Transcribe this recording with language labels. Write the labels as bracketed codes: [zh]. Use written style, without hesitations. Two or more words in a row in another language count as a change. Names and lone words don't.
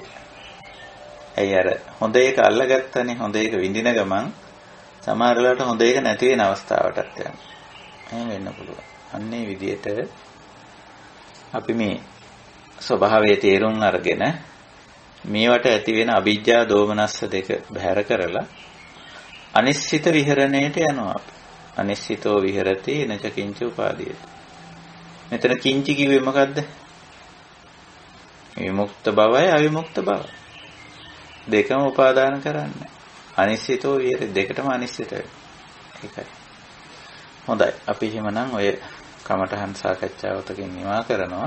[si] ඇයි අර හොඳ එක අල්ලගත්තනේ, හොඳ එක විඳින ගමන් සමහර වෙලාවට හොඳ එක නැති වෙන අවස්ථාවටත් යනවා. එහෙම වෙන්න පුළුවන්. අන්නේ විදිහට අපි මේ ස්වභාවයේ තේරුම් අරගෙන මේවට ඇති වෙන අවිජ්ජා දෝමනස්ස දෙක බැහැර කරලා අනිශ්චිත විහරණයට යනවා. [pi] අනිශ්චිතෝ විහෙරති නච කිංච උපාදීයති. [si] මෙතන කිංචි කිව්වේ මොකද්ද? විමුක්ත බවයි අවිමුක්ත බව. දෙකම උපාදාන කරන්නේ. [pi] අනිශ්චිතෝ විහෙරති [si] දෙකටම අනිශ්චිතයි. ඒකයි. හොඳයි. අපි එහෙමනම් ඔය කමඨහන් සාකච්ඡාවතකින් නිමා කරනවා.